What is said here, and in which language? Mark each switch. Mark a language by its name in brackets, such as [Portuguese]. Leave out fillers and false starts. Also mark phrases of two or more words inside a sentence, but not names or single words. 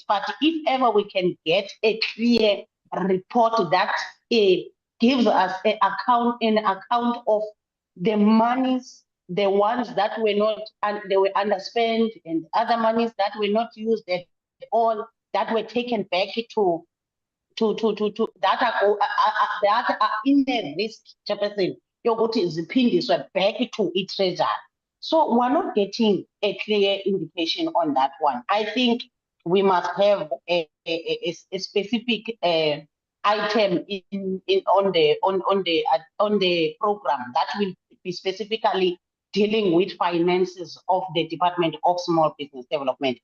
[English] But if ever we can get a clear report that gives us an account of the monies, the ones that were not, and they were underspent, and other monies that were not used at all, that were taken back to that are in a risk, [Zulu] Chairperson, yokuthi ziphindiswe [English] back to its treasury. So we're not getting a clear indication on that one. I think we must have a specific item on the program that will be specifically dealing with finances of the Department of Small Business Development.